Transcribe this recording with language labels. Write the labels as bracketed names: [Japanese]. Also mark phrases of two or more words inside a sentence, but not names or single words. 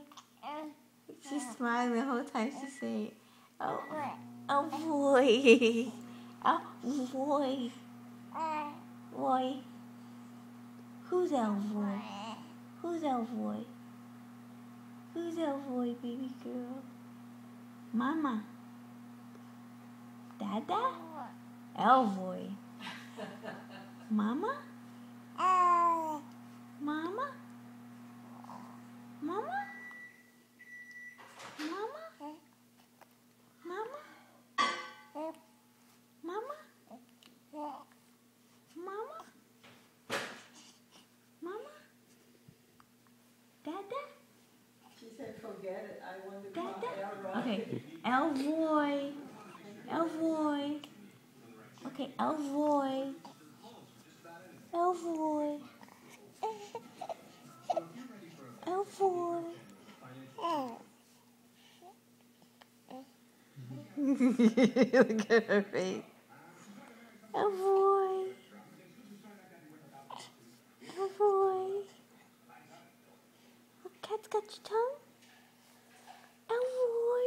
[English] She's smiling the whole time she say it. Oh, oh boy. Oh boy. Boy. Who's our boy? Who's our boy? Who's our boy, baby girl? Mama. Dada? Our boy. Mama? Mama? Mama? Mama? Mama? Mama? Mama? Mama? Dada? She said, forget it. I want to Dada? call Elroy. Okay. Elroy. Elroy. Okay, Elroy. Elroy. Elroy. Look at her face. Elroy. Elroy. Oh, cat's got your tongue? Elroy.